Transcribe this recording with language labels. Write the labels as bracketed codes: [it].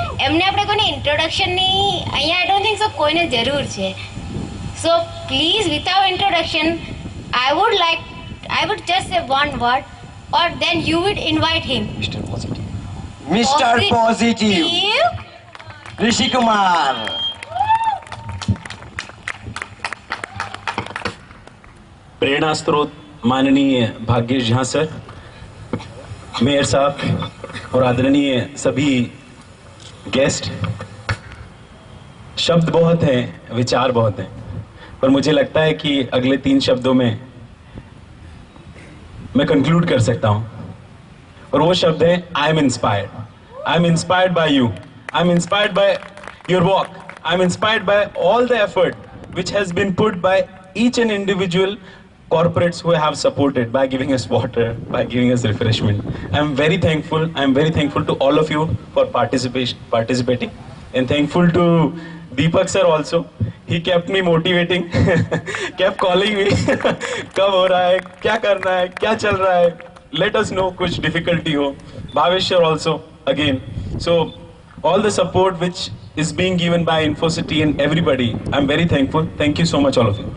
[gu] એમને આપણે કોઈને ઇન્ટ્રોડક્શનની અહીંયા [en] I don't think so [gu] કોઈને જરૂર છે. [en] So please without introduction I would just say one word or then you would invite him. Mister positive Rishi Kumar. [hi] प्रेरणा स्रोत माननीय भाग्येश झा सर, मेयर साहब और आदरणीय सभी गेस्ट. शब्द बहुत हैं, विचार बहुत हैं, पर मुझे लगता है कि अगले 3 शब्दों में मैं कंक्लूड कर सकता हूं और वो शब्द है [en] I am inspired. I am inspired by you. I'm inspired by your walk. I'm inspired by all the effort which has been put by each and individual corporates who have supported by giving us water, by giving us refreshment. I'm very thankful. I'm very thankful to all of you for participating, and thankful to Deepak sir also. He kept me motivating, kept calling me. [hi] कब हो रहा है, क्या करना है, क्या चल रहा है, [en] let us know [hi] कुछ difficulty हो. [en] Bhavesh sir also again. So all the support which is being given by Infocity and everybody, I'm very thankful. Thank you so much, all of you.